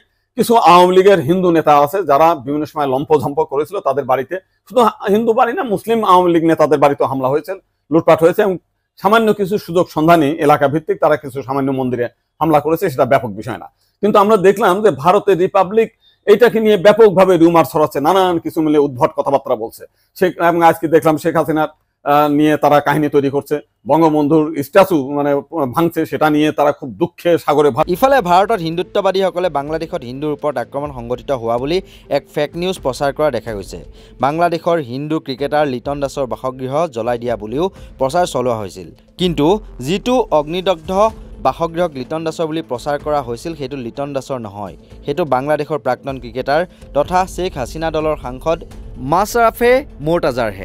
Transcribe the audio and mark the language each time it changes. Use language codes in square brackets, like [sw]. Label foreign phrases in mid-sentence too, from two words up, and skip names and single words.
[bn] কিছু আওয়ামী লীগের হিন্দু নেতা আছে যারা বিভিন্ন সময় লম্পঝম্প করেছিল, তাদের বাড়িতে, শুধু হিন্দু বাড়ি না, মুসলিম আওয়ামী লীগ নেতাদের বাড়িতে হামলা হয়েছে, লুটপাট হয়েছে এবং সামান্য কিছু সুযোগ সন্ধানী এলাকা ভিত্তিক তারা কিছু সামান্য মন্দিরে হামলা করেছে, সেটা ব্যাপক বিষয় না। কিন্তু আমরা দেখলাম যে ভারতের রিপাবলিক এইটাকে নিয়ে ব্যাপকভাবে রিউমার ছড়াচ্ছে, নানান কিছু মিলে উদ্ভট কথাবার্তা বলছে। এবং আজকে দেখলাম শেখ হাসিনার নিয়ে তারা কাহিনী তৈরি করছে, বঙ্গবন্ধুর স্ট্যাচু ভাঙছে, সেটা নিয়ে তারা খুব দুঃখে সাগরে। [as] ইফালে ভাৰতত হিন্দুত্ববাদীসকলে বাংলাদেশত হিন্দুৰ ওপৰত আক্ৰমণ সংঘটিত হোৱা বুলি এক [en] fake news [as] প্ৰচাৰ কৰা দেখা গৈছে। বাংলাদেশৰ হিন্দু ক্ৰিকেটাৰ লিটন দাসৰ বাসগৃহ জ্বলাই দিয়া বুলিও প্ৰচাৰ চলোৱা হৈছিল। কিন্তু যিটো অগ্নিদগ্ধ বাসগৃহক লিটন দাসৰ বুলি প্ৰচাৰ কৰা হৈছিল সেইটো লিটন দাসৰ নহয়, সেইটো বাংলাদেশৰ প্ৰাক্তন ক্ৰিকেটাৰ তথা শেখ হাছিনা দলৰ সাংসদ মাছৰাফে মৰ্টাজাৰহে।